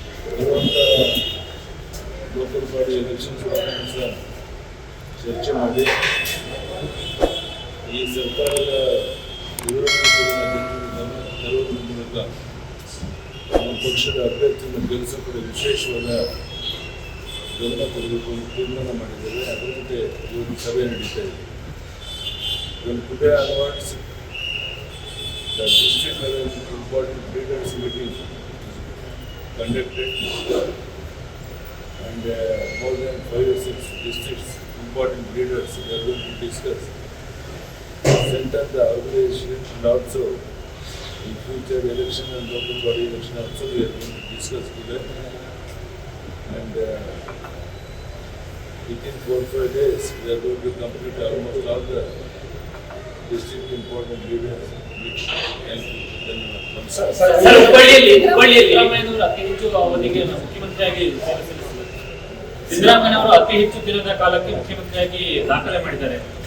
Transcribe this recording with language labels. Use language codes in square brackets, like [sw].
[kn] ಬರುವಂಥ local body elections ಸಹ ಚರ್ಚೆ ಮಾಡಿ ಈ ಸರ್ಕಾರದ ವಿರೋಧಗಳನ್ನು ತರುವುದರ ಮೂಲಕ ನಮ್ಮ ಪಕ್ಷದ ಅಭ್ಯರ್ಥಿಯನ್ನು ಗೆಲ್ಲಿಸಲು ವಿಶೇಷವಾದ ಗಮನ ಕೊಡಬೇಕು ಅಂತ ತೀರ್ಮಾನ ಮಾಡಿದ್ದೇವೆ. ಅದರಂತೆ ಇವತ್ತು ಸಭೆ ನಡೀತಾ ಇದೆ. [en] Today onwards, the district level important leaders meeting conducted, and more than 5 or 6 districts important leaders are going to discuss, center the organization, and also in future election and local body election also we are going to discuss today. And within 4-5 days we are going to complete almost all the district important leaders. Thank you. [kn] Sir, ಹುಬ್ಬಳ್ಳಿಯಲ್ಲಿ ಸಿದ್ದರಾಮಯ್ಯನವರು ಅತಿ ಹೆಚ್ಚು ಅವಧಿಗೆ ಮುಖ್ಯಮಂತ್ರಿಯಾಗಿ ಸಿದ್ದರಾಮಯ್ಯನವರು ಅತಿ ಹೆಚ್ಚು ದಿನದ ಕಾಲಕ್ಕೆ ಮುಖ್ಯಮಂತ್ರಿಯಾಗಿ ದಾಖಲೆ ಮಾಡಿದ್ದಾರೆ.